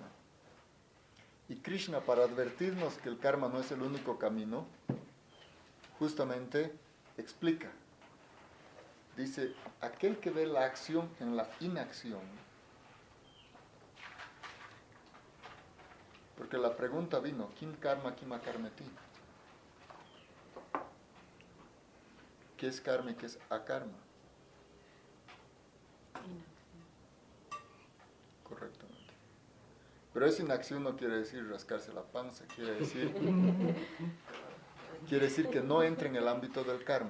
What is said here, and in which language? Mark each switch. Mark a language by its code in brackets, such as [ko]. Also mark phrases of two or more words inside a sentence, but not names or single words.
[es] Y Krishna, para advertirnos que el karma no es el único camino, justamente explica. Dice, aquel que ve la acción en la inacción. Porque la pregunta vino, [sa] ¿kim karma, kim akarmeti? [es] ¿Qué es karma y qué es akarma? Correctamente. Pero esa inacción no quiere decir rascarse la panza, quiere decir que no entre en el ámbito del karma.